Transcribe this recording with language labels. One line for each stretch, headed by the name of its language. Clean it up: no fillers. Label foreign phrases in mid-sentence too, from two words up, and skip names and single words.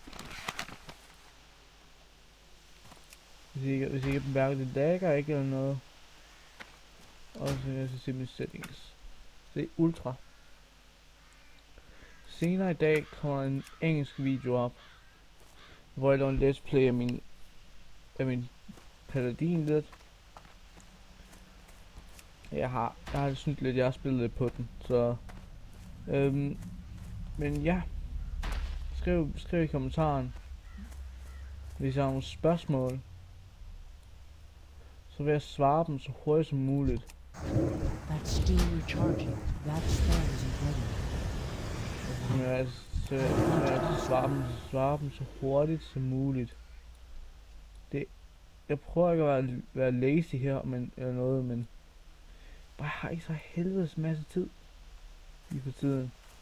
Danish: Hvis I ikke mærker det dagger ikke eller noget. Og så kan jeg se mine settings. Det er ultra. Senere i dag kommer en engelsk video op, hvor jeg laver en
English: let's play
Danish: af min paladin lidt. Jeg har synes lidt, jeg har spillet lidt på den, så men ja, skriv i kommentaren, hvis jeg har nogle spørgsmål, så vil jeg svare dem så hurtigt som muligt.
English: That's still recharging. That stand isn't ready.
Danish: Så jeg svare dem så hurtigt som muligt. Jeg prøver ikke at være lazy her, eller noget, men jeg har ikke så helvedes masse tid lige for tiden.